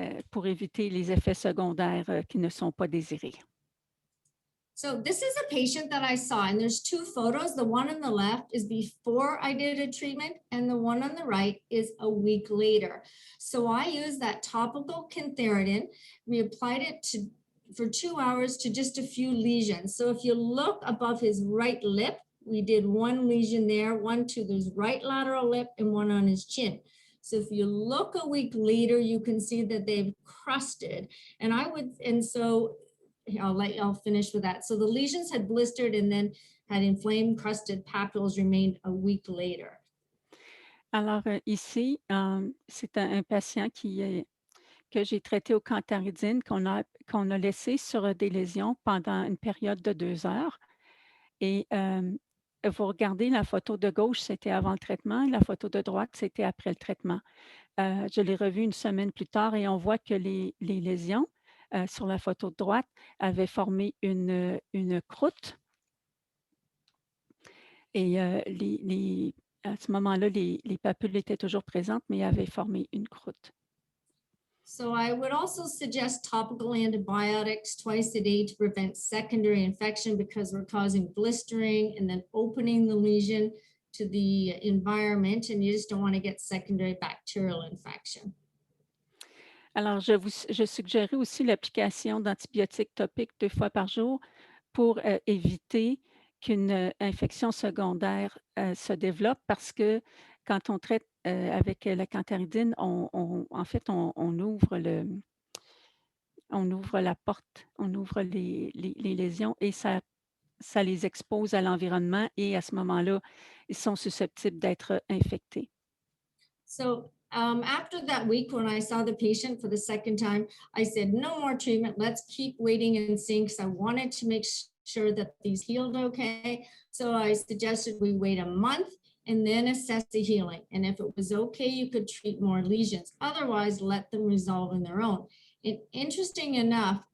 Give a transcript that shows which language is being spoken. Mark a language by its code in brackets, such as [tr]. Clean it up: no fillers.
[fr] Pour éviter les effets secondaires qui ne sont pas désirés. [en] So this is a patient that I saw, and there's 2 photos. The one on the left is before I did a treatment, and the one on the right is a week later. So I used that topical cantharidin. We applied it for 2 hours to just a few lesions. So if you look above his right lip, we did 1 lesion there, 1 to his right lateral lip, and 1 on his chin. So if you look a week later, you can see that they've crusted. I'll finish with that. So the lesions had blistered and then had inflamed crusted papules remained a week later. [fr] Alors ici, c'est un patient que j'ai traité au cantharidine, qu'on a laissé sur des lésions pendant une période de 2 heures. Et vous regardez la photo de gauche, c'était avant le traitement, et la photo de droite, c'était après le traitement. Je l'ai revu une semaine plus tard et on voit que les lésions sur la photo de droite avaient formé une croûte. Et à ce moment-là, les papules étaient toujours présentes, mais avaient formé une croûte. [en] So I would also suggest topical antibiotics twice a day to prevent secondary infection because we're causing blistering and then opening the lesion to the environment, and you just don't want to get secondary bacterial infection. [fr] Alors, je suggérais aussi l'application d'antibiotiques topiques 2 fois par jour pour éviter qu'une infection secondaire se développe parce que quand on traite avec la cantharidine, on ouvre la porte, on ouvre les lésions et ça les expose à l'environnement et à ce moment-là, ils sont susceptibles d'être infectés. [en] So after that week, when I saw the patient for the second time, I said, no more treatment. Let's keep waiting and seeing because I wanted to make sure that these healed okay. So I suggested we wait a month and then assess the healing. And if it was okay, you could treat more lesions. Otherwise, let them resolve on their own. And interesting enough,